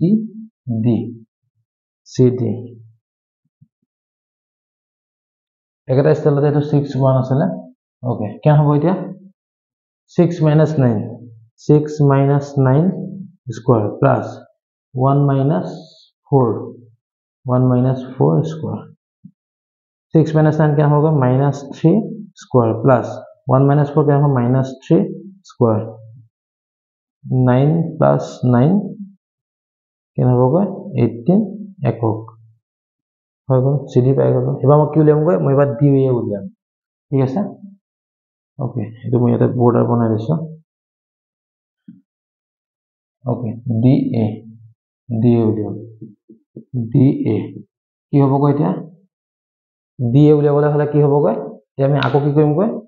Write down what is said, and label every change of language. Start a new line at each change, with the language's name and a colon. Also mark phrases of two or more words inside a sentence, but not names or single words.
Assamese: CD একটা স্টাইলতে এটা 6 1 আছিলে ওকে কেন হ'ব এতিয়া 6 - 9 6 - 9
English: square plus
Assamese: 1 - 4 1 - 4 স্কয়ার 6 - 9
Hindi: क्या होगा
Assamese: -3
English: square plus
Assamese: 1 - 4
Hindi: क्या होगा
Assamese: -3 स्क्वायर 9 + 9
Hindi: क्या होगा
Assamese: 18 একক হৈ গ'ল CD পাই গ'ল এবাৰ মই কি উলিয়ামগৈ মই এবাৰ ডি উলিয়াম ঠিক আছে ওকে এটো মই এটা বৰ্ডাৰ বনাই দিছো ওকে DA উলিয়াম DA কি হ'বগৈ এতিয়া DA উলিয়াবলৈ হলে কি হ'বগৈ এতিয়া আমি আকৌ কি কৰিমগৈ